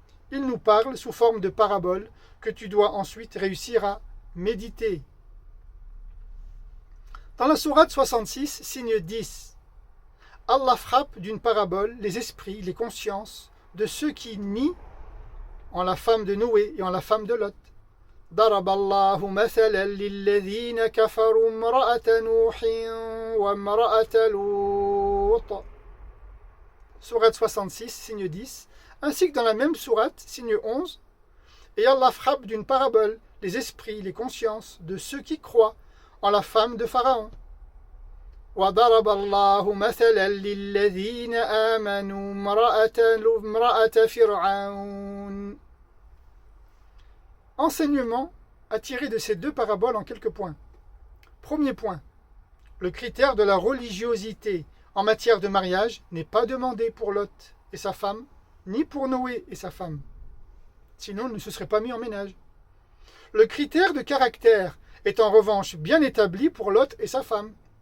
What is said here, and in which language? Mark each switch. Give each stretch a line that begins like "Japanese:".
French: Il nous parle sous forme de paraboles que tu dois ensuite réussir à méditer. Dans la sourate 66, signe 10, Allah frappe d'une parabole les esprits, les consciences de ceux qui nient en la femme de Noé et en la femme de Lot.
Arabic: ضرب الله مثلا للذين كفروا امرأة نوح وامرأة لوط.
French: Sourate 66, signe 10, ainsi que dans la même sourate, signe 11, et Allah frappe d'une parabole les esprits, les consciences de ceux qui croient en la femme de Pharaon.
Arabic: وضرب الله مثلا للذين آمنوا امرأة فرعون.
French: Enseignement à tirer de ces deux paraboles en quelques points. Premier point, le critère de la religiosité en matière de mariage n'est pas demandé pour Lot et sa femme, ni pour Noé et sa femme. Sinon, ils ne se seraient pas mis en ménage. Le critère de caractère est en revanche bien établi pour Lot et sa femme.